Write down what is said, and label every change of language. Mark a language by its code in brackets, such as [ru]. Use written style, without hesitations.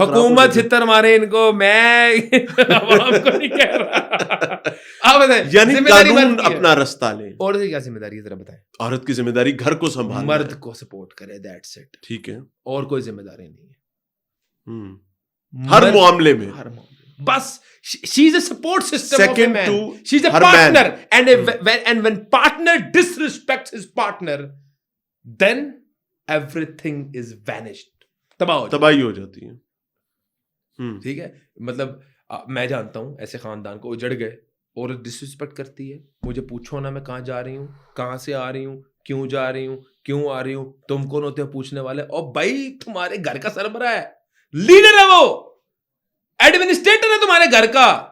[ur] حکومت چتر مارے ان کو, میں عوام کو نہیں کہہ رہا. آپ بتائیں, یعنی قانون اپنا رستہ لے. عورت کی کیا ذمہ داری ہے ذرا بتائیں. عورت کی ذمہ داری گھر کو سنبھالنا, مرد کو سپورٹ کرے, دیٹس اٹ. ٹھیک ہے, اور کوئی ذمہ داری نہیں ہے ہر معاملے میں. [en] بس she is a support system Second of a man. to She's a partner man. And when partner disrespects his partner, then everything is vanished. [ur] تباہی ہو جاتی ہے. ٹھیک ہے, مطلب میں جانتا ہوں ایسے خاندان کو اجڑ گئے, عورت ڈسرسپیکٹ کرتی ہے, مجھے پوچھو نا میں کہاں جا رہی ہوں, کہاں سے آ رہی ہوں, کیوں جا رہی ہوں, کیوں آ رہی ہوں, تم کون ہوتے ہو پوچھنے والے. اور بھائی تمہارے گھر کا سربراہ ہے, لیڈر ہے, وہ ایڈمنسٹریٹر ہے تمہارے گھر کا.